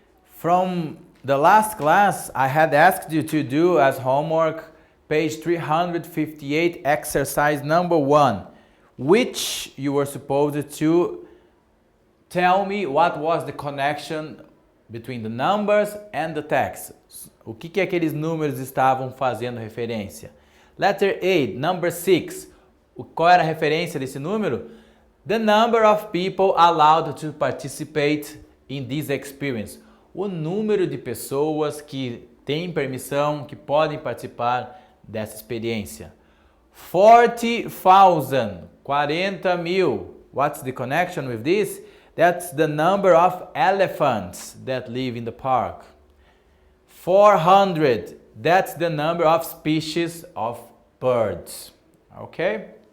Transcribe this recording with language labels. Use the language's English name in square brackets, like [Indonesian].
[English] From the last class, I had asked you to do as homework page 358, exercise number 1, which you were supposed to tell me what was the connection between the numbers and the text. [Portuguese] O que aqueles números estavam fazendo referência? [English] Letter A, number 6. [Portuguese] Qual era a referência desse número? [English] The number of people allowed to participate in this experience. [Portuguese] O número de pessoas que têm permissão, que podem participar dessa experiência. 40,000, 40 mil. [English] What's the connection with this? That's the number of elephants that live in the park. 400, that's the number of species of birds. Okay?